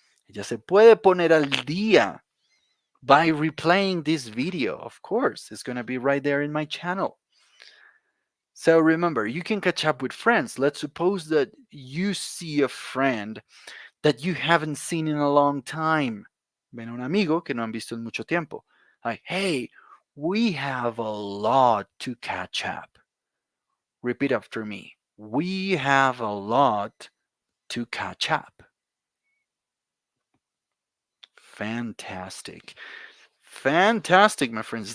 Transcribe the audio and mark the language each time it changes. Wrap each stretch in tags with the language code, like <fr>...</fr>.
<es>Ella se puede poner al día</es> <en>by replaying this video. Of course, it's going to be right there in my channel. So remember, you can catch up with friends. Let's suppose that you see a friend that you haven't seen in a long time.</en> <es>Ven a un amigo que no han visto en mucho tiempo.</es> <en>Like, hey, we have a lot to catch up. Repeat after me. We have a lot to catch up. Fantastic. Fantastic, my friends.</en>